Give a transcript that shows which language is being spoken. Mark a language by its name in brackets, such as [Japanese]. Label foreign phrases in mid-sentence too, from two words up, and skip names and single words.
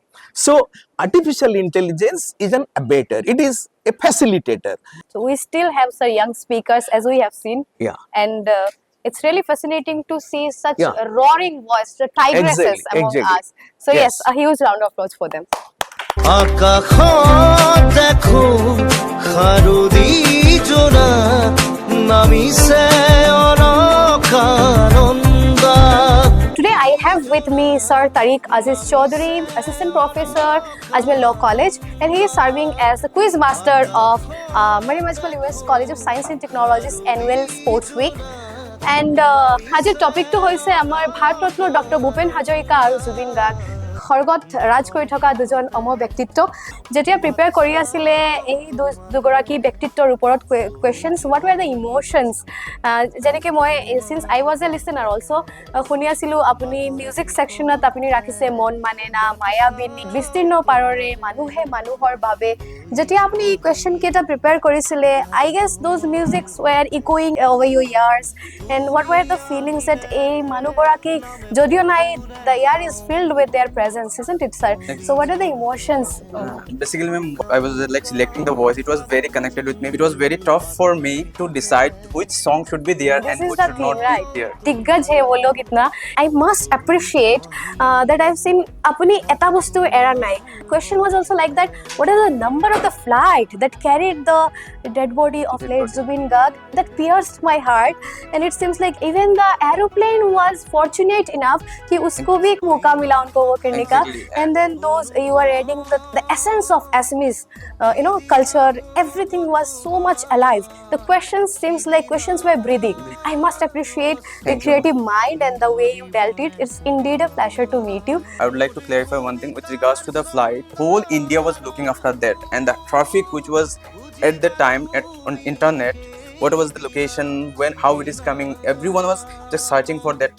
[English] So artificial intelligence is an abater, it is a facilitator. So we still have some young speakers, as we have seen. Yeah. And it's really fascinating to see such Yeah. a roaring voice, the tigresses among exactly. us. So yes, Yes. a huge round of applause for them. [Assamese] আকাশত দেখো খাৰুদি জোনা নামিছে অনকানন্দা। [English] Today I have with me Sir Tariq Aziz Chaudhary, Assistant Professor, Ajmal Law College, and he is serving as the Quiz Master of Maryam US College of Science and Technology's annual Sports Week. [Assamese] And আজিৰ টপিকটো হৈছে আমাৰ ভাৰতৰত্ন ডক্টৰ ভূপেন হাজৰিকা আৰু জুবিন গাৰ্গ খৰ্গত ৰাজ কৰি থকা দুজন অমৰ ব্যক্তিত্ব। যেতিয়া প্ৰিপেয়াৰ কৰি আছিলে এই দুগৰাকী ব্যক্তিত্বৰ ওপৰত কুৱেশ্যনছ, [English] what were the emotions, [Assamese] যেনেকৈ মই [English] since I was a listener also' [Assamese] শুনি আছিলোঁ, আপুনি মিউজিক ছেকশ্যনত আপুনি ৰাখিছে মন মানে না, মায়াবিনী, বিস্তীৰ্ণ পাৰৰে, মানুহে মানুহৰ বাবে। যেতিয়া আপুনি এই কুৱেশ্যনকেইটা প্ৰিপেয়াৰ কৰিছিলে, [English] I guess those musics were echoing over your ears, and what were the feelings at [Assamese] এই মানুহগৰাকীক যদিও নাই, [English] the air is filled with their [Assamese] presence, isn't it, sir? [English] So what are the emotions? Basically, ma'am, I was like selecting the voice. It was very connected with me. It was very tough for me to decide which song should be there and which should not be there. [Hindi] दिग्गज है वो लोग इतना. [English] I must appreciate that I've seen [Assamese] আপুনি এটা বস্তু এৰা নাই. [English] Question was also like that. What is the number of the flight that carried the dead body of late Zubin Garg? That pierced my heart, and it seems like even the aeroplane was fortunate enough [Hindi] कि उसको भी एक मौका मिला उनको वो करने का. [English] And then those you are adding the essence of Assamese culture, everything was so much alive. The questions seems like questions were breathing. I must appreciate the creative mind and the way you dealt it. It's indeed a pleasure to meet you. I would like to clarify one thing with regards to the flight. Whole India was looking after that, and the traffic which was at the time on internet, what was the location, how it is coming, everyone was just searching for that.